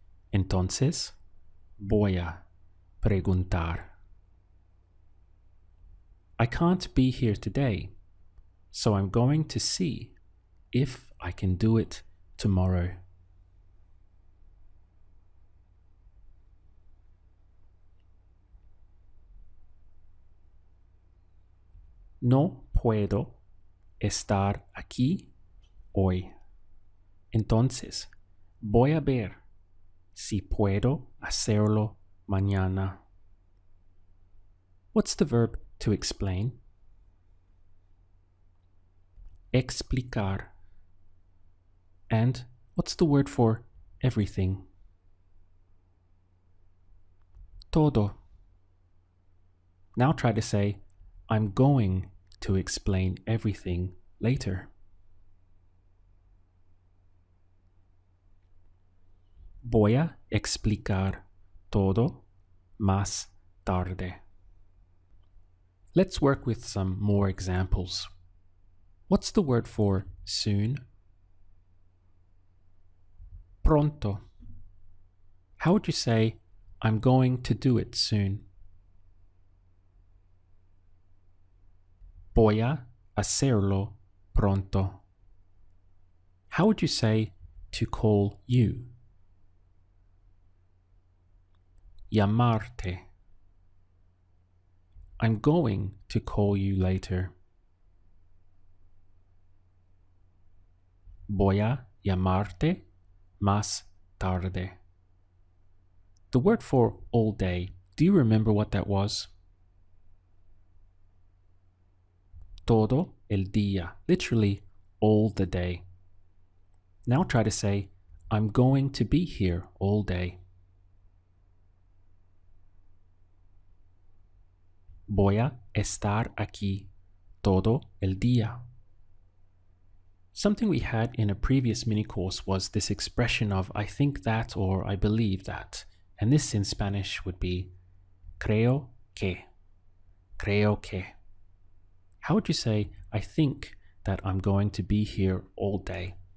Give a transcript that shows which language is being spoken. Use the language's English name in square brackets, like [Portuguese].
[Spanish] Entonces voy a preguntar. [English] I can't be here today, so I'm going to see if I can do it tomorrow. [Spanish] No puedo estar aquí hoy. Entonces, voy a ver si puedo hacerlo mañana. [English] What's the verb to explain? Explicar. And what's the word for everything? Todo. Now try to say, I'm going to explain everything later. [Spanish] Voy a explicar todo más tarde. [English] Let's work with some more examples. What's the word for soon? Pronto. How would you say, I'm going to do it soon? [Spanish] Voy a hacerlo pronto. [English] How would you say to call you? [Spanish] Llamarte. [English] I'm going to call you later. [Spanish] Voy a llamarte más tarde. [English] The word for all day, do you remember what that was? [Spanish] Todo el día, [English] literally all the day. Now try to say, I'm going to be here all day. [Spanish] Voy a estar aquí todo el día. [English] Something we had in a previous mini course was this expression of I think that or I believe that. And this in Spanish would be creo que. Creo que. How would you say, I think that I'm going to be here all day?